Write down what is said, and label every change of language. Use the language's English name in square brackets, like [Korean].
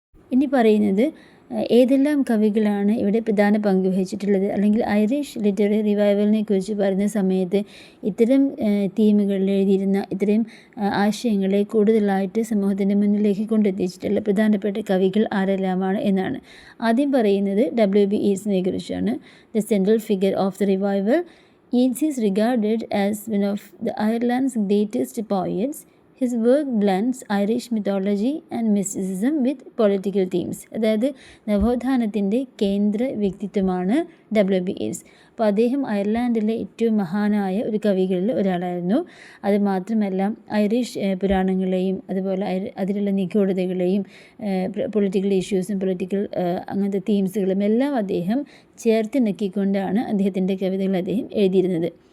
[Malayalam] ഇനി പറയുന്നത് ഏതെല്ലാം കവികളാണ് ഇവിടെ പ്രധാന പങ്ക് വഹിച്ചിട്ടുള്ളത്, അല്ലെങ്കിൽ ഐറിഷ് ലിറ്റററി റിവൈവലിനെ കുറിച്ച് പറയുന്ന സമയത്ത് ഇത്തരം തീമുകളിൽ എഴുതിയിരുന്ന ഇത്തരം ആശയങ്ങളെ കൂടുതലായിട്ട് സമൂഹത്തിൻ്റെ മുന്നിലേക്ക് കൊണ്ടെത്തിച്ചിട്ടുള്ള പ്രധാനപ്പെട്ട കവികൾ ആരെല്ലാമാണ് എന്നാണ്. ആദ്യം പറയുന്നത് W.B. Yeatsനെ കുറിച്ചാണ്. [English] The central figure of the revival, Yeats is regarded as one of the Ireland's greatest poets. His work blends Irish mythology and mysticism with political themes. [Malayalam] അതായത് നവോത്ഥാനത്തിൻ്റെ കേന്ദ്ര വ്യക്തിത്വമാണ് W.B. Yeats. അപ്പോൾ അദ്ദേഹം അയർലാൻഡിലെ ഏറ്റവും മഹാനായ ഒരു കവികളിൽ ഒരാളായിരുന്നു. അതുമാത്രമല്ല ഐറിഷ് പുരാണങ്ങളെയും അതുപോലെ അതിലുള്ള നിഗൂഢതകളെയും പൊളിറ്റിക്കൽ ഇഷ്യൂസും പൊളിറ്റിക്കൽ അങ്ങനത്തെ തീംസുകളും എല്ലാം അദ്ദേഹം ചേർത്തിണക്കിക്കൊണ്ടാണ് അദ്ദേഹത്തിൻ്റെ കവിതകൾ അദ്ദേഹം എഴുതിയിരുന്നത്.